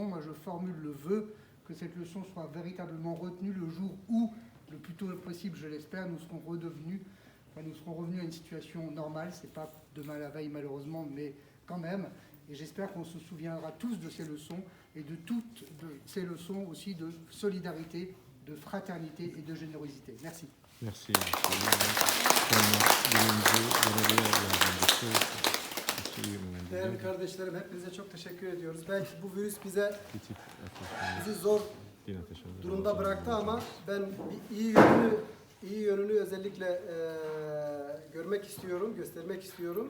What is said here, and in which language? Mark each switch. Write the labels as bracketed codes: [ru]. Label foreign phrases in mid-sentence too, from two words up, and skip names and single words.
[fr] Moi, je formule le vœu que cette leçon soit véritablement retenue le jour où, le plus tôt possible, je l'espère, nous serons revenus à une situation normale. Ce n'est pas demain la veille, malheureusement, mais quand même. Et j'espère qu'on se souviendra tous de ces leçons, et de toutes ces leçons aussi de solidarité, de fraternité et de générosité. Merci. Merci. [tr] Değerli kardeşlerim, hepinize çok teşekkür ediyoruz. Belki bu virüs bizi zor durumda bıraktı, ama ben bir iyi yönünü özellikle göstermek istiyorum.